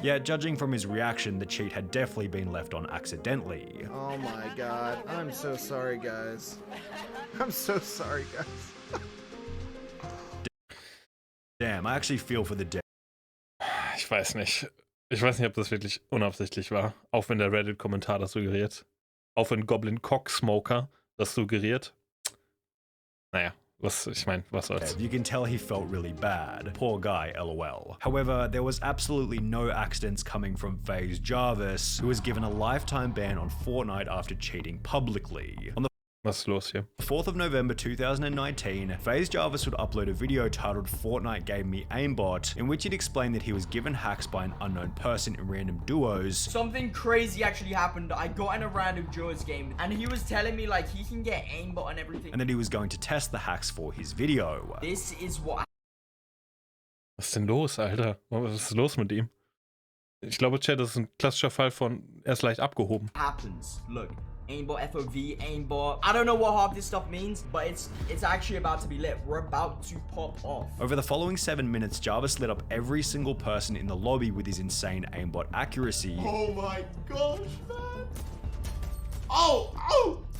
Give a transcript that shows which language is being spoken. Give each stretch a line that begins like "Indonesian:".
English: Yeah, judging from his reaction, the cheat had definitely been left on accidentally. Oh my god. I'm so sorry, guys. I'm so sorry, guys. Damn, I actually feel for the dead.
German: Ich weiß nicht. Ich weiß nicht, ob das wirklich unabsichtlich war. Auch wenn der Reddit-Kommentar das suggeriert. Auch wenn Goblin Cocksmoker das suggeriert. Naja, was soll's.
English: You can tell he felt really bad. Poor guy, lol. However, there was absolutely no accidents coming from FaZe Jarvis, who was given a lifetime ban on Fortnite after cheating publicly. On the
German: Was ist los hier?
English: 4th of November 2019, FaZe Jarvis would upload a video titled Fortnite Gave Me Aimbot, in which he'd explained that he was given hacks by an unknown person in random duos. Something crazy actually happened. I got in a random duos game and he was telling me like he can get aimbot and everything. And that he was going to test the hacks for his video. This is what
German: Was ist denn los, Alter? Was ist los mit ihm? Ich glaube, Chat, das ist ein klassischer Fall von, er ist leicht abgehoben.
English: happens. Look. Aimbot, FOV, aimbot. I don't know what half this stuff means, but it's actually about to be lit. We're about to pop off. Over the following 7 minutes, Jarvis lit up every single person in the lobby with his insane aimbot accuracy. Oh my gosh, man. Oh!